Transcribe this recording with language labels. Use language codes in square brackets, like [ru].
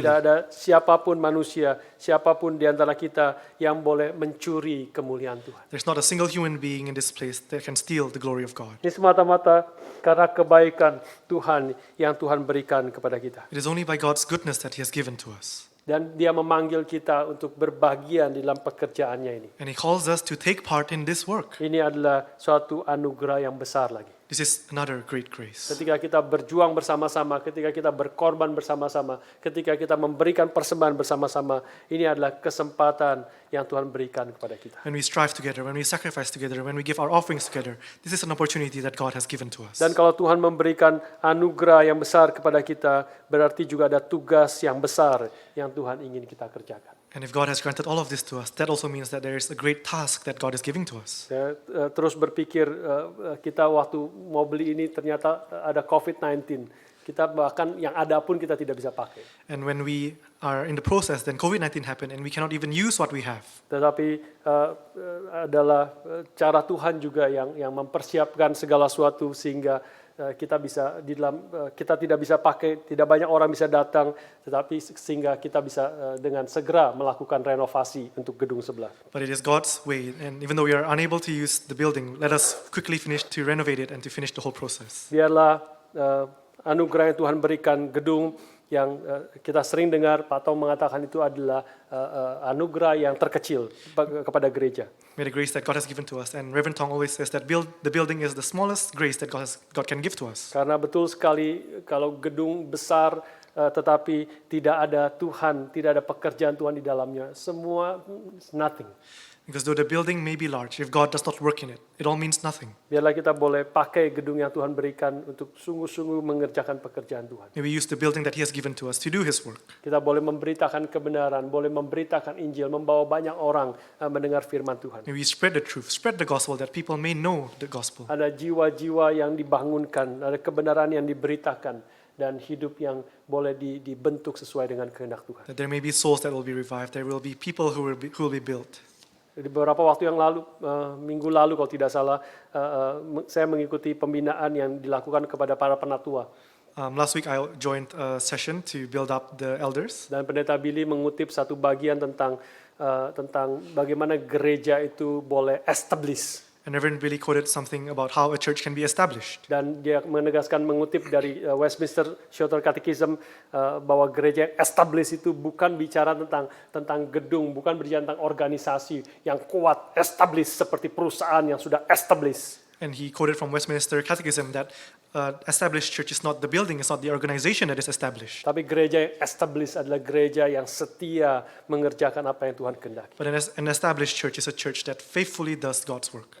[id] Tidak ada siapapun manusia, siapapun di antara kita yang boleh mencuri kemuliaan Tuhan. [en] There's not a single human being in this place that can steal the glory of God. [id] Ini semata-mata karena kebaikan Tuhan yang Tuhan berikan kepada kita. [en] It is only by God's goodness that He has given to us. [id] Dan Dia memanggil kita untuk berbagian di dalam pekerjaannya ini. [en] And He calls us to take part in this work. [id] Ini adalah suatu anugerah yang besar lagi. [en] This is another great grace. [id] Ketika kita berjuang bersama-sama, ketika kita berkorban bersama-sama, ketika kita memberikan persembahan bersama-sama, ini adalah kesempatan yang Tuhan berikan kepada kita. [en] When we strive together, when we sacrifice together, when we give our offerings together, this is an opportunity that God has given to us. [id] Dan kalau Tuhan memberikan anugerah yang besar kepada kita, berarti juga ada tugas yang besar yang Tuhan ingin kita kerjakan. [en] And if God has granted all of this to us, that also means that there is a great task that God is giving to us. [id] Saya terus berpikir kita waktu mau beli ini ternyata ada COVID-19. Kita bahkan yang ada pun kita tidak bisa pakai. [en] And when we are in the process, then COVID-19 happened and we cannot even use what we have. [id] Tetapi adalah cara Tuhan juga yang mempersiapkan segala sesuatu sehingga kita bisa di dalam kita tidak bisa pakai, tidak banyak orang bisa datang, tetapi sehingga kita bisa dengan segera melakukan renovasi untuk gedung sebelah. [en] But it is God's way, and even though we are unable to use the building, let us quickly finish to renovate it and to finish the whole process. [id] Biarlah anugerah yang Tuhan berikan gedung yang kita sering dengar Pak Tong mengatakan itu adalah anugerah yang terkecil kepada gereja. [en] May the grace that God has given to us, and Reverend Tong always says that the building is the smallest grace that God can give to us. [id] Karena betul sekali kalau gedung besar tetapi tidak ada Tuhan, tidak ada pekerjaan Tuhan di dalamnya, semua nothing. [en] Because though the building may be large, if God does not work in it, it all means nothing. [id] Biarlah kita boleh pakai gedung yang Tuhan berikan untuk sungguh-sungguh mengerjakan pekerjaan Tuhan. [en] May we use the building that He has given to us to do His work. [id] Kita boleh memberitakan kebenaran, boleh memberitakan Injil, membawa banyak orang mendengar firman Tuhan. [en] May we spread the truth, spread the gospel that people may know the gospel. [id] Ada jiwa-jiwa yang dibangunkan, ada kebenaran yang diberitakan, dan hidup yang boleh dibentuk sesuai dengan kehendak Tuhan. [en] That there may be souls that will be revived. There will be people who will be built. [id] Di beberapa waktu yang lalu, minggu lalu kalau tidak salah, saya mengikuti pembinaan yang dilakukan kepada para penatua. [en] Last week I joined a session to build up the elders. [id] Dan Pendeta Billy mengutip satu bagian tentang bagaimana gereja itu boleh establish. [en] And Reverend Billy quoted something about how a church can be established. [id] Dan dia menegaskan mengutip dari Westminster Shorter Catechism bahwa gereja yang established itu bukan bicara tentang gedung, bukan bicara tentang organisasi yang kuat, established seperti perusahaan yang sudah established. [en] And he quoted from Westminster Catechism that established church is not the building, it's not the organization that is established. [id] Tapi gereja yang established adalah gereja yang setia mengerjakan apa yang Tuhan kehendaki. [en] But an established church is a church that faithfully does God's work.